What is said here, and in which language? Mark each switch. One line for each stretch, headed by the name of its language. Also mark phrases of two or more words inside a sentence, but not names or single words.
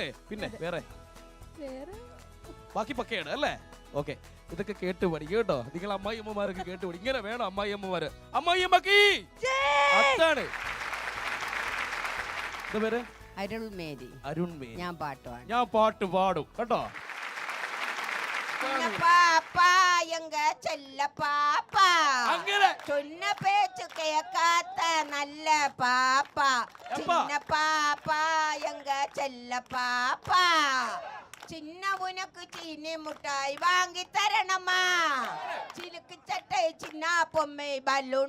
Malayalam: പിന്നെ വേറെ ബാക്കി പക്കയാണ് അല്ലേ? ഓക്കെ. ഇതൊക്കെ കേട്ട് പഠിക്കും കേട്ടോ. നിങ്ങൾ അമ്മായിയമ്മമാരൊക്കെ കേട്ട് പഠിക്കും. ഇങ്ങനെ വേണം അമ്മായിയമ്മമാര്. അമ്മായിയമ്മക്ക് അതാണ്. എന്താ പേര്? അരുൺമേരി. ഞാൻ പാട്ട് പാടും കേട്ടോ.
Tamil: பாப்பா எங்க செல்ல பாப்பா சொன்ன பேச்சு கேட்காத நல்ல பாப்பா சின்ன பாப்பா எங்க செல்ல பாப்பா சின்ன உனக்கு சீனி முட்டாய் வாங்கி தரணுமா சிலுக்கு சட்டை சின்ன பொம்மை பலூன்